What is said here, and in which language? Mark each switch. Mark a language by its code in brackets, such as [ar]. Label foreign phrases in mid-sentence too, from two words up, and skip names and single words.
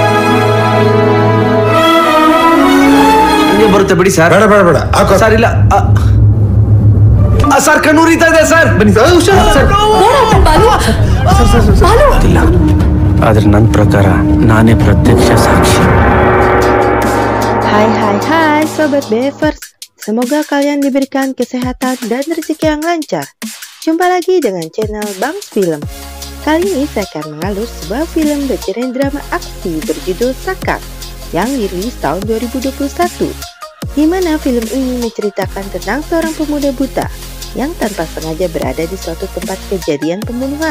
[kn] ಬರುತ್ತೆ ಬಿಡಿ ಸರ್. ಬೇಡ ಬೇಡ ಬೇಡ ಸರ್ ಇಲ್ಲ ಸರ್, ಕಣ್ಣೂರಿತಾ ಇದೆ ಸರ್. ಬನ್ನಿ ಇಲ್ಲ, ಆದ್ರೆ ನನ್ನ ಪ್ರಕಾರ ನಾನೇ ಪ್ರತ್ಯಕ್ಷ ಸಾಕ್ಷಿ. [id] Hai Sobat Bevers, semoga kalian diberikan kesehatan dan rezeki yang lancar. Jumpa lagi dengan channel Bangs Film. Kali ini saya akan mengalur sebuah film bergenre drama aksi berjudul Sakar yang dirilis tahun 2021, di mana film ini menceritakan tentang seorang pemuda buta yang tanpa sengaja berada di suatu tempat kejadian pembunuhan.